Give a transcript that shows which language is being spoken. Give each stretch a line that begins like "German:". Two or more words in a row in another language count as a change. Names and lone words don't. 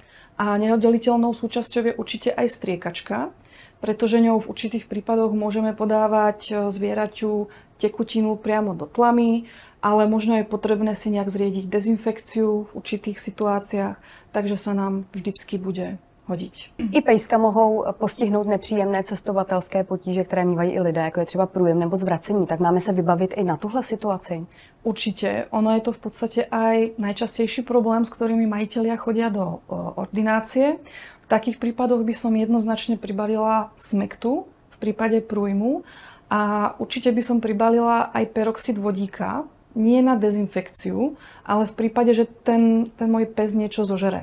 Slovak: A neoddeliteľnou súčasťou je určite aj striekačka, pretože ňou v určitých prípadoch môžeme podávať zvieraťu tekutinu priamo do tlamy, ale možno je potrebné si nejak zriediť dezinfekciu v určitých situáciách, takže sa nám vždycky bude hodiť.
Czech: I pejska mohou postihnout nepříjemné cestovatelské potíže, které mývají i lidé, jako je třeba průjem nebo zvracení. Tak máme se vybavit i na tuhle situaci?
Slovak: Určite. Ono je to v podstate aj najčastejší problém, s ktorými majitelia chodia do ordinácie. V takých prípadoch by som jednoznačne pribalila smektu v prípade prújmu a určite by som pribalila aj peroxid vodíka, nie na dezinfekciu, ale v prípade, že ten môj pes niečo zožere.